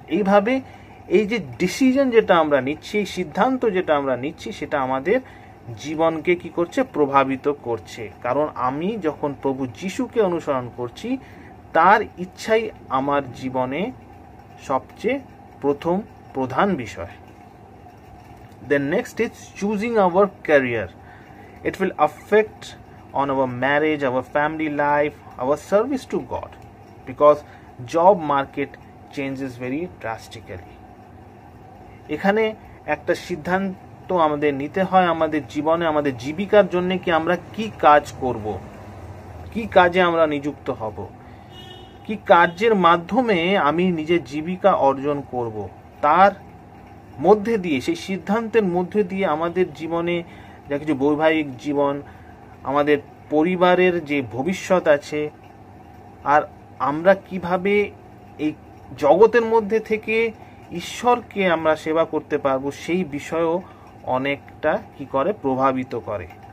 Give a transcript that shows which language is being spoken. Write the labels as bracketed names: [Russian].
[Bangla] এইভাবে এই যে ডিসিশন যেটা আমরা নিচ্ছি, এই সিদ্ধান্ত যেটা আমরা নিচ্ছি, সেটা আমাদের জীবনকে কি করছে? প্রভাবিত করছে। কারণ আমি যখন প্রভু যিশুকে অনুসরণ করছি, তার ইচ্ছাই আমার জীবনে সবচেয়ে প্রধান বিষয়। [English] Then next is choosing our career. It will affect on our marriage, our family life, our service to God, because job market changes very drastically. [Bangla] এখানে একটা সিদ্ধান্ত আমাদের নিতে হয় আমাদের জীবনে, আমাদের জীবিকার জন্য কি আমরা কি কাজ করব, কি কাজে আমরা নিযুক্ত হব, কি কার্যের মাধ্যমে আমি নিজের জীবিকা অর্জন করব, তার মধ্যে দিয়ে, সেই সিদ্ধান্তের মধ্যে দিয়ে আমাদের জীবনে যা কিছু বৈবাহিক জীবন, আমাদের পরিবারের যে ভবিষ্যৎ আছে, আর আমরা কিভাবে এই জগতের মধ্যে থেকে ঈশ্বরকে আমরা সেবা করতে পারবো, সেই বিষয়েও অনেকটা কি করে? প্রভাবিত করে।